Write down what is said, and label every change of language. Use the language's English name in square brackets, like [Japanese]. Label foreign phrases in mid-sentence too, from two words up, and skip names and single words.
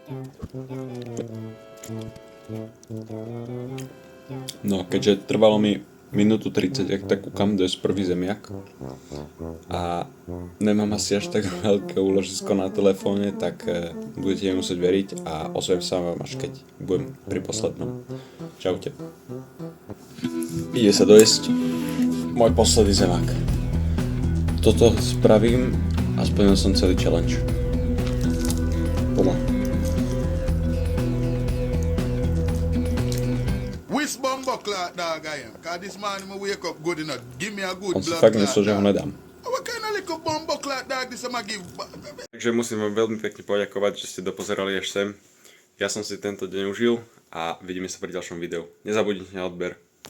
[Slovak] No, keďže trvalo mi minútu 30, ak tak kúkam, to je prvý zemiak a nemám asi až tak veľké úložisko na telefóne, tak budete mi musieť veriť a ozvem sa vám až keď budem pri poslednom. Čaute. Ide sa dojesť môj posledný zemiak. Toto spravím a splnil som celý challenge. Poma. [English] Which bumbo clock dog I am? Cause this morning I wake up good enough. Give me a good [Slovak] On si [English] blood [Slovak] fakt [English] clot, [Slovak] myslel, že ho [English] dog. [Slovak] nedám. [English] What kind of little bumbo clock dog this I'ma give? [Slovak] Takže musím vám veľmi pekne poďakovať, že ste dopozerali až sem. Ja som si tento deň užil a vidíme sa pri ďalšom videu. Nezabudnite na odber.